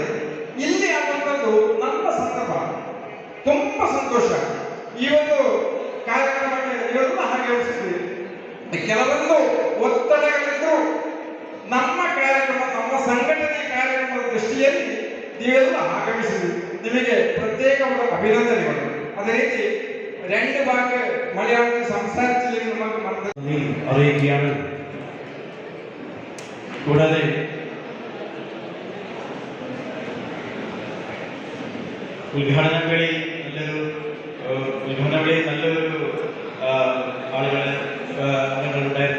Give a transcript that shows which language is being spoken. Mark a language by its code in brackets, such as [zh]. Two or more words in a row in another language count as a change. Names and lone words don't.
[kn] ಇಲ್ಲಿ ಆಗುವಂಥದ್ದು ನಮ್ಮ ಸಂದರ್ಭ ತುಂಬ ಸಂತೋಷ. ಈ ಒಂದು ಕಾರ್ಯಕ್ರಮಕ್ಕೆ ನೀವೆಲ್ಲ ಹಾಗೆ ಯೋಚಿಸಿದ್ರಿ. ಕೆಲವೊಂದು ಒತ್ತಡಗಳಿದ್ರು ನಮ್ಮ ಕಾರ್ಯಕ್ರಮ, ನಮ್ಮ ಸಂಘಟನೆ ಕಾರ್ಯಕ್ರಮದ ದೃಷ್ಟಿಯಲ್ಲಿ ನೀವೆಲ್ಲ ಆಗಮಿಸಿದ್ರಿ. [ml] ನಿಮಗೆ പ്രത്യേകമുള്ള അഭിനന്ദനങ്ങൾ. അതേ രീതി 2 വാക്ക് മലയാളത്തിൽ സംസാരിച്ചില്ലെങ്കിൽ നമുക്ക് അറിയിക്കുകയാണ്. കൂടാതെ ഉദ്ഘാടന വേളയിൽ നല്ലൊരു ആളുകളുണ്ടായിരുന്നു.